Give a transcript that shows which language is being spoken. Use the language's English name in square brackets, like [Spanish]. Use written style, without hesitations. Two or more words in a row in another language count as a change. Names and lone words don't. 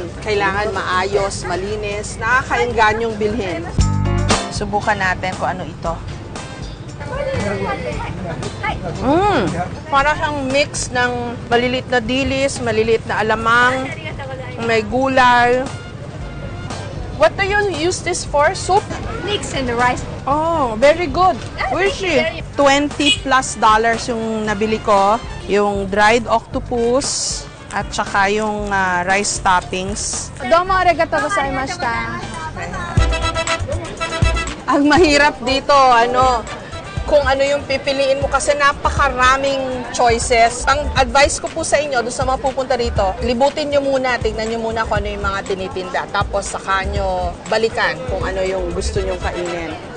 [Filipino] Kailangan maayos, malinis, nakakainggan yung bilhin. Subukan natin kung ano ito. Para siyang mix ng malilit na dilis, malilit na alamang, may gulay. [English] What do you use this for? Soup? Mix in the rice. Oh, very good. Where is she? [Filipino] $20+ yung nabili ko. Yung [English] dried octopus [Filipino] at saka yung [English] rice toppings. [Japanese] どうもありがとうございました. [Filipino] Ang mahirap dito, kung ano yung pipiliin mo kasi napakaraming choices. Ang advice ko po sa inyo, doon sa mga pupunta rito, libutin nyo muna, tignan nyo muna kung ano yung mga tinitinda. Tapos saka nyo balikan kung ano yung gusto nyong kainin.